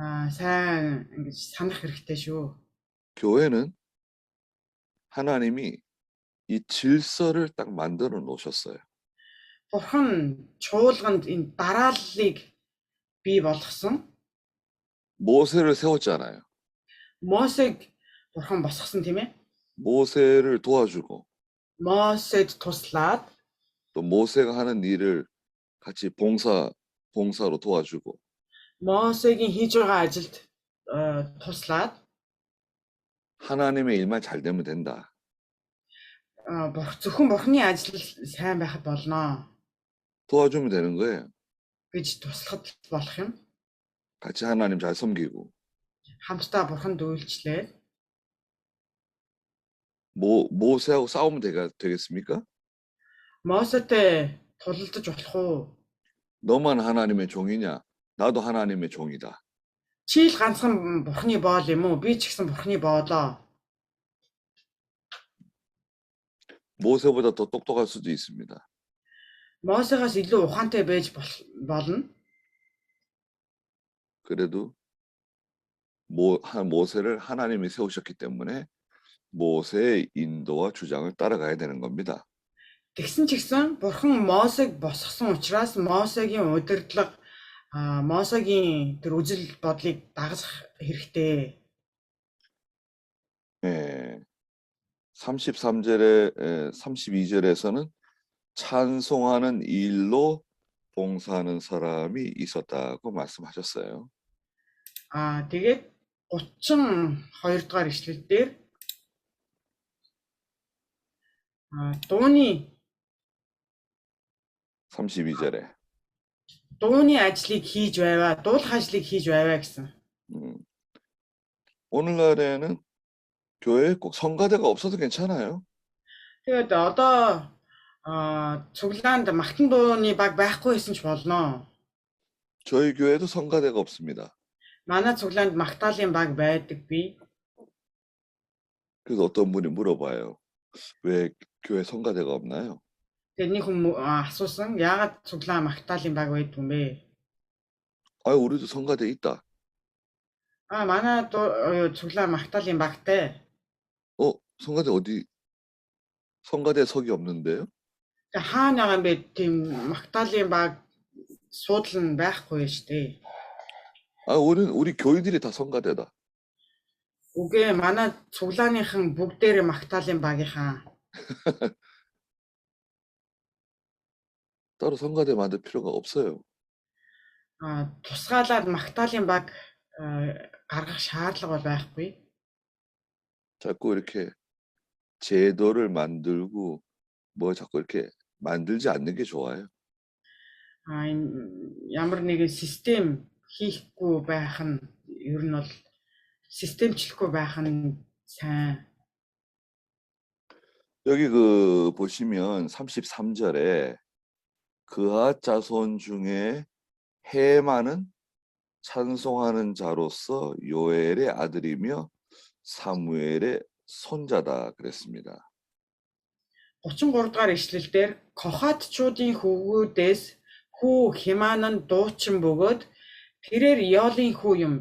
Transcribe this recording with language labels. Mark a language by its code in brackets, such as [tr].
[mn] сайн ингэж санах хэрэгтэй шүү. [ko] 교회는 하나님이 이 질서를 딱 만들어 놓으셨어요. [mn] бурхан чуулганд энэ дарааллыг бий болгосон. [ko] 모세를 세웠잖아요. [mn] Мосег бурхан босгосон тийм ээ. [ko] 모세를 도와주고 [mn] Мосед туслаад [ko] 또 모세가 하는 일을 같이 봉사로 도와주고 [mn] Мосегийн хийж байгаа ажилд туслаад [ko] 하나님의 일만 잘 되면 된다. [mn] зөвхөн бурхны ажил сайн байхад болно [ko] 도와주면 되는 거예요. [mn] гэж туслахад болох юм. [ko] 같이 하나님 잘 섬기고 [mn] Хамтдаа бурханд үйлчлээд [ko] 모세하고 싸우면 되겠습니까? [mn] Мосетэй тулалдаж болох уу? [ko] 너만 하나님의 종이냐? 나도 하나님의 종이다. [mn] Чи л ганцхан бурхны боол юм уу? Би ч гэсэн бурхны боолоо. [ko] 모세보다 더 똑똑할 수도 있습니다. [mn] Мосегоос илүү ухаантай байж болно. [ko] 그래도 모세를 하나님이 세우셨기 때문에 모세의 인도와 주장을 따라가야 되는 겁니다. [mn] Тэгсэн ч гэсэн бурхан Мосег босгосон учраас Мосегийн удирдлага Мосегийн тэр үжил бодлыг дагах хэрэгтэй. [ko] 예. 33절에 32절에서는 찬송하는 일로 봉사하는 사람이 있었다고 말씀하셨어요. [mn] Тэгээд 32 дугаар ишлэл дээр дууны [ko] 32절에 [mn] дууны ажлыг хийж байваа, дуулах ажлыг хийж байваа гэсэн. [ko] 오늘날에는 교회에 꼭 성가대가 없어도 괜찮아요. [mn] Тэгээд одоо цуглаанд магтан дууны баг байхгүй байсан ч болно. [ko] 저희 교회도 성가대가 없습니다. [mn] Манай цуглаанд магтаалын баг байдаггүй. [ko] 그래서 어떤 분이 물어봐요. 왜 교회 성가대가 없나요? [mn] Тэгээд нэг хүн асуусан, яагаад цуглаан магтаалын баг байдгүй юм бэ? [ko] 우리도 성가대 있다. [mn] Манай цуглаан магтаалын багтай. [ko] 성가대 어디? 성가대 석이 없는데요? [mn] Хаана юм бэ? Тийм магтаалын баг суудлал нь байхгүй шүү дээ. [ko] 우리 교인들이 다 성가대다. [mn] Үгүй манай цуглааныхан бүгдээрээ магтаалын багийнхаа. [ko] 따로 성가대 만들 필요가 없어요. [mn] Тусгаалаад магтаалын баг гаргах шаардлага бол байхгүй. [ko] 자꾸 이렇게 제도를 만들고 자꾸 이렇게 만들지 않는 게 좋아요. [mn] Ямар нэгэн систем хийхгүй байх нь ер нь бол системчлэхгүй байх нь сайн. [ko] 여기 보시면 33절에 그앗 자손 중에 헤만은 찬송하는 자로서 요엘의 아들이며 사무엘의 손자다 그랬습니다. [mn] 33 дугаар ишлэл дээр Кохатчуудын хөвгүүдээс хүү Хеман нь дуучин бөгөөд тэрээр Иолын хүү юм.